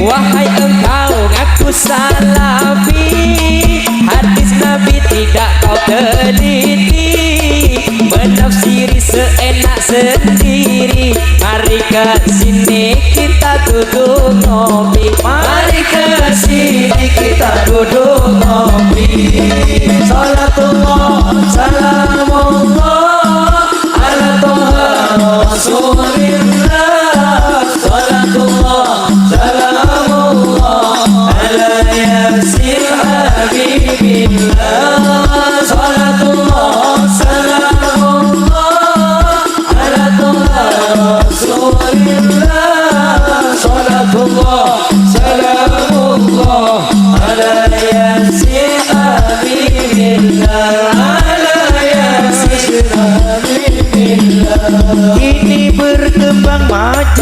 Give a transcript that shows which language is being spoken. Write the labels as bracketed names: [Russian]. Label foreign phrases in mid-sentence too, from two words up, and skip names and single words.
[Indonesian] Wahai engkau ngaku salafi, hadis Nabi tidak kau teliti, menafsiri seenak sendiri. Mari ke sini kita duduk ngopi. Mari ke sini kita duduk ngopi. [Arabic] صلاة الله سلام الله على طه رسول الله. صلاة الله سلام الله على يس حبيب الله. صلاة الله سلام الله على طه رسول الله. صلاة الله سلام الله على يس حبيب الله. على يس حبيب الله. [Indonesian] Kini berkembang